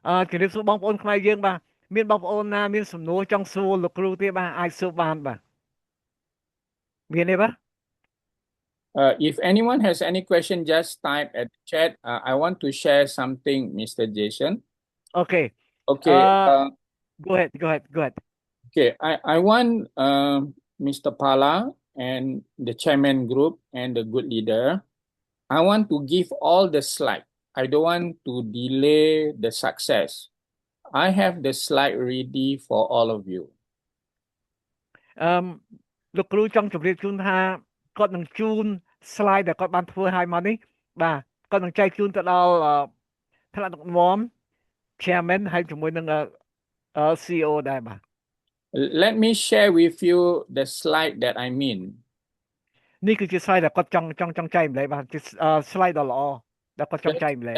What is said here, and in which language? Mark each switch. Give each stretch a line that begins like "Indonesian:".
Khmer: ជំរាបសួរបងប្អូនខ្មែរយើងបាទមានបងប្អូនណាមានសំណួរចង់សួរលោកគ្រូទេបាទអាចសួរបានបាទមានទេបាទ
English: If anyone has any question, just type at the chat. I want to share something, Mr. Jason. Okay. Okay. Go ahead. Okay. I want Mr. Pala and the chairman group and the good leader. I want to give all the slide. I don't want to delay the success. I have the slide ready for all of you.
Khmer: លោកគ្រូចង់ជម្រាបជូនថាគាត់នឹងជូន slide ដែលគាត់បានធ្វើឲ្យមកនេះបាទគាត់នឹងចែកជូនទៅដល់ថ្នាក់ដឹកនាំ chairman ហើយជាមួយនឹង CEO ដែរបាទ
English: Let me share with you the slide that I mean.
Khmer: នេះគឺជា slide ដែលគាត់ចង់ចែកម្លែកបាទជា slide ដ៏ល្អដែលគាត់ចង់ចែកម្លែក